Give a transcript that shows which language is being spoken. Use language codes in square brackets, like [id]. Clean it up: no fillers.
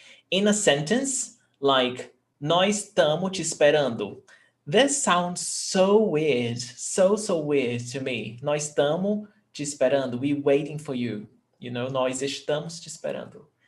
[en] In a sentence, like, [pt] nós estamos te esperando. [en] This sounds so weird, so weird to me. [pt] Nós estamos te esperando. [en] We're waiting for you. You know, [pt] nós estamos te esperando.